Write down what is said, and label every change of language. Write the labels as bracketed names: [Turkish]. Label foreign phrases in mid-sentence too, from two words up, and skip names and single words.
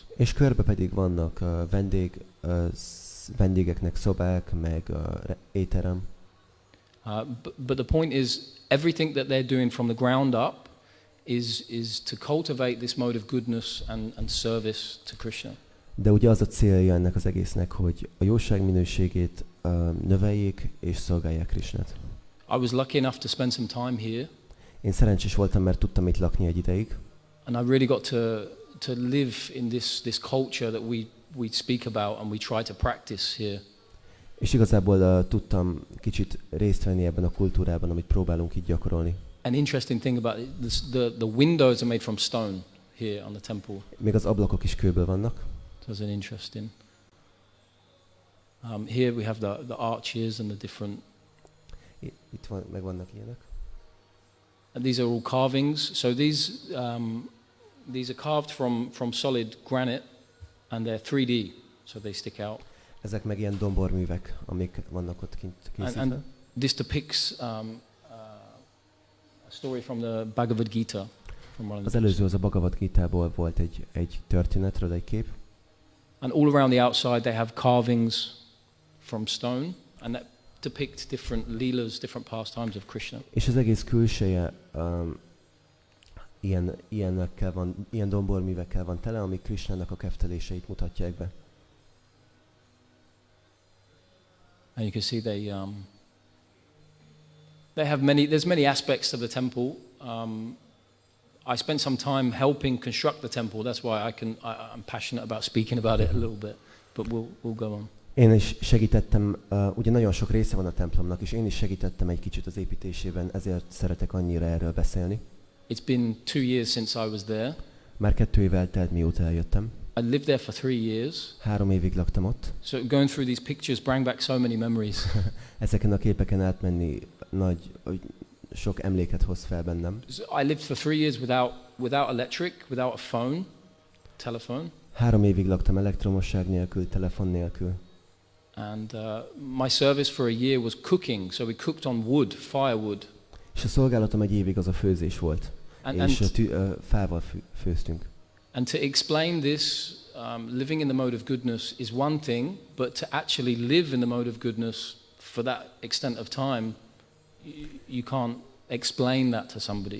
[Hungarian] És körbe pedig vannak vendégeknek szobák, meg étterem. [English] But the point is, everything that they're doing from the ground up is to cultivate this mode of goodness and service to Krishna. [Hungarian] De ugye az a célja ennek az egésznek, hogy a jóság minőségét növeljék és szolgálják Krishnát. [English] I was lucky enough to spend some time here. [Hungarian] Én szerencsés voltam, mert tudtam itt lakni egy ideig. [English] And I really got to live in this culture that we speak about and we try to practice here. [Hungarian] És igazából tudtam kicsit részt venni ebben a kultúrában, amit próbálunk itt gyakorolni. [English] An interesting thing about it, the windows are made from stone here on the temple. [Hungarian] Még az ablakok is kőből vannak. [English] So it's an interesting. Here we have the arches and the different. [Hungarian] Itt meg vannak ilyenek. [English] And these are all carvings. So these are carved from solid granite, and they're 3D, so they stick out. [Hungarian] Ezek meg ilyen domborművek, amik vannak ott kint készítve. [English] And this depicts a story from the Bhagavad Gita. [Hungarian] Az előző az a Bhagavad Gitából volt egy történetről egy kép. [English] And all around the outside they have carvings from stone, and that depict different leelas, different pastimes of Krishna. [Hungarian] És az egész külseje ilyen domborművekkel van tele, amik Krishnának a kefteléseit mutatják be. [English] And you can see they have there's many aspects of the temple. I spent some time helping construct the temple. That's why I'm passionate about speaking about it a little bit. But we'll go on. [Hungarian] Én is segítettem, ugye nagyon sok része van a templomnak, és én is segítettem egy kicsit az építésében, ezért szeretek annyira erről beszélni. [English] It's been 2 years since I was there. [Hungarian] Már 2 év eltelt, mióta eljöttem. [English] I lived there for 3 years. [Hungarian] 3 évig laktam ott. [English] So going through these pictures bring back so many memories. [Hungarian] Ezeken a képeken átmenni sok emléket hoz fel bennem. [English] So I lived for 3 years without electric, without a phone, telephone. [Hungarian] 3 évig laktam elektromosság nélkül, telefon nélkül. [English] And my service for a year was cooking, so we cooked on wood, firewood. [Hungarian] És a szolgálatom egy évig az a főzés volt. És fával főztünk. [English] And to explain this, living in the mode of goodness is one thing, but to actually live in the mode of goodness for that extent of time, you can't explain that to somebody.